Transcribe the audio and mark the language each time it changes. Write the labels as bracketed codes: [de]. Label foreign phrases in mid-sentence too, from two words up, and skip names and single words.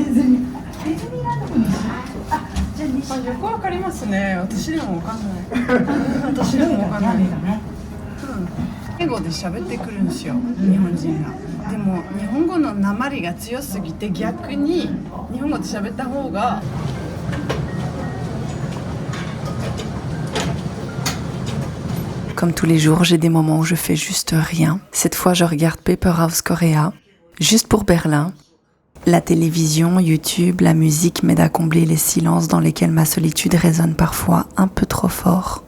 [ja] よくわかりますね。私でもわかんない。私でもわかんない。英語で喋ってくるんですよ、日本人が。でも日本語の訛りが強すぎて逆に日本語で喋った方が。 [fr] Comme tous les jours, j'ai des moments où je fais juste rien. Cette fois, je regarde Paper House Korea, juste pour Berlin. La télévision, YouTube, la musique m'aident à combler les silences dans lesquels ma solitude résonne parfois un peu trop fort.